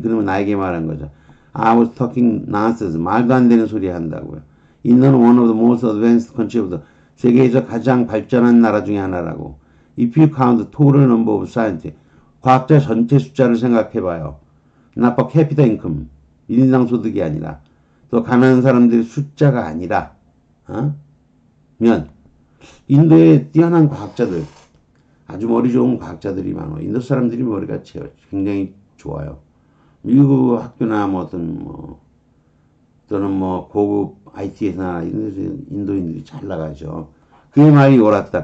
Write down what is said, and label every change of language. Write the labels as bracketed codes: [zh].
[ko] 그러면 나에게 말한 거죠. [en] I was talking nonsense. [ko] 말도 안 되는 소리 한다고요. [en] Indo는 one of the most advanced countries of the [ko] 세계에서 가장 발전한 나라 중에 하나라고. [en] If you count the total number of scientists, [ko] 과학자 전체 숫자를 생각해봐요. [en] Not per capita income, [ko] 1인당 소득이 아니라, 또 가난한 사람들의 숫자가 아니라, 면 인도에 뛰어난 과학자들, 아주 머리 좋은 과학자들이 많아. 인도 사람들이 머리가 굉장히 좋아요. 미국 학교나 또는 고급 IT에서나 인도인들이 잘 나가죠. 그의 말이 옳았다.